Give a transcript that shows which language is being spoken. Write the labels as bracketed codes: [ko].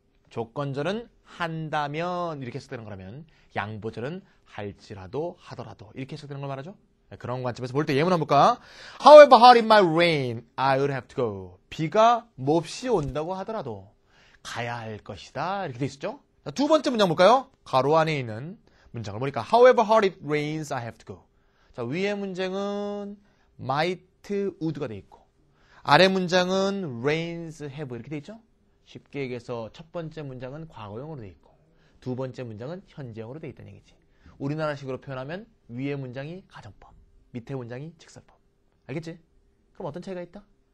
[ko] 조건절은 한다면 이렇게 해석되는 거라면 양보절은 할지라도 하더라도 이렇게 해석되는 걸 말하죠. 그런 관점에서 볼 때 예문 한번 볼까? [en] However hard it might rain, I would have to go. [ko] 비가 몹시 온다고 하더라도 가야 할 것이다 이렇게 돼 있었죠. 자, 두 번째 문장 볼까요? 가로 안에 있는 문장을 보니까 [en] However hard it rains, I have to go. [ko] 자, 위의 문장은 might, would가 돼 있고 아래 문장은 rains, have 이렇게 돼 있죠. 쉽게 얘기해서 첫 번째 문장은 과거형으로 돼 있고 두 번째 문장은 현재형으로 돼 있다는 얘기지. 우리나라식으로 표현하면 위의 문장이 가정법, 밑에 문장이 직설법. 알겠지? 그럼 어떤 차이가 있다?